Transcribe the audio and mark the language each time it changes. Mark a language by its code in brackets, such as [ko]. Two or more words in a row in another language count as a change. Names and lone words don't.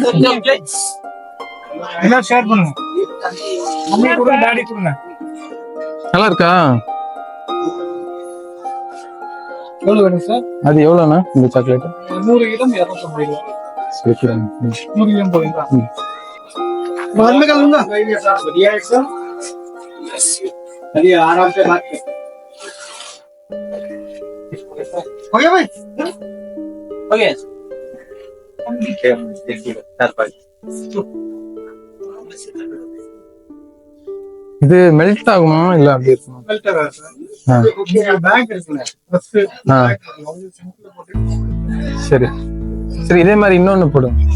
[ta] எல்லாம் ஷேர் பண்ணுங்க. மம்மி கூட டாடி கொடுங்க. நல்லா இருக்கா? எவ்வளவு வேணும் சார்? அது எவ்வளோண்ணா இந்த சாக்லேட்? 100 கிராம் 250 ரூபாய். சரி 100 கிராம் போடுங்க. [hi] बाद में कर लूंगा। बढ़िया है सर। चलिए आराम से बात कर। हो गया भाई? हो गया। [ta] இது மெல்ட் ஆகுமா இல்ல அப்படி இருக்குமா? மெல்ட் ஆகாது சார். பேக் இருக்குங்க. பஸ் சரி சரி, இதே மாதிரி இன்னொன்னு போடும்.